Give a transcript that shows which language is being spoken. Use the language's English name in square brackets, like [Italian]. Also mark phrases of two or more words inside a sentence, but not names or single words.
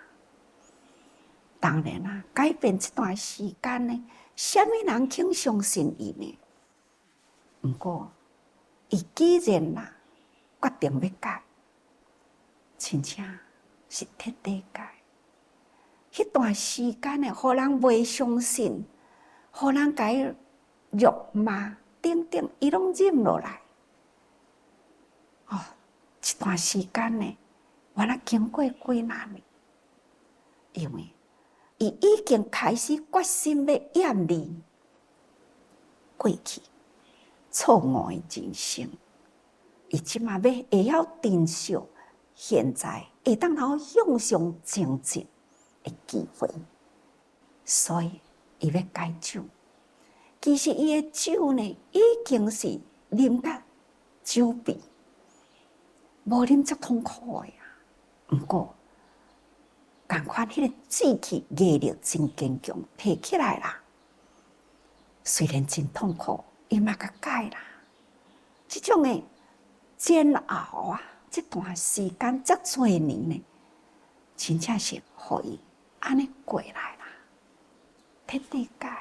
[Min Nan Chinese] 当然啦，改变这段时间呢，什么人肯相信伊呢？不过，伊既然啦决定要改，真正是彻底改。迄段时间呢，互人袂相信，互人甲伊辱骂等等，伊拢忍落来。哦，这段时间呢，原来经过几难呢？因为伊已经开始决心要厌离过去错误的人生，伊即马要会晓珍惜现在会当好向上前进的机会，所以伊要改酒。其实伊的酒呢，已经是啉到酒鼻，无啉足痛苦的啊。不过，同款迄个志气毅力真坚强，提起来啦。虽然真痛苦，伊嘛甲改啦。这种的煎熬啊，这段时间遮多年呢，真正是互伊安尼过来啦，彻底改。